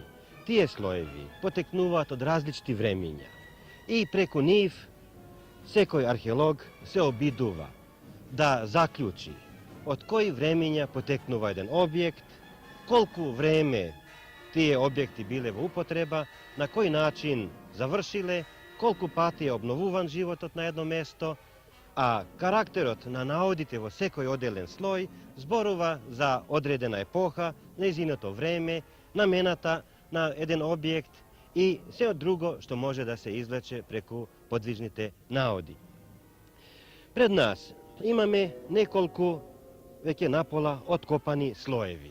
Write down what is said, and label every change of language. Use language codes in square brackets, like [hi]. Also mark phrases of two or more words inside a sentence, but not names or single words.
[mk] Тие слоеви потекнуваат од различни времиња и преку нив секој археолог се обидува да заклучи од кои времиња потекнува еден објект, колку време тие објекти биле во употреба, на кој начин завршиле, колку пати е обновуван животот на едно место, а карактерот на наводите во секој оделен слој зборува за одредена епоха, нејзиното време, намената на еден објект и се друго што може да се извлече преку подвижните наводи. Пред нас имаме неколку веќе напола откопани слоеви.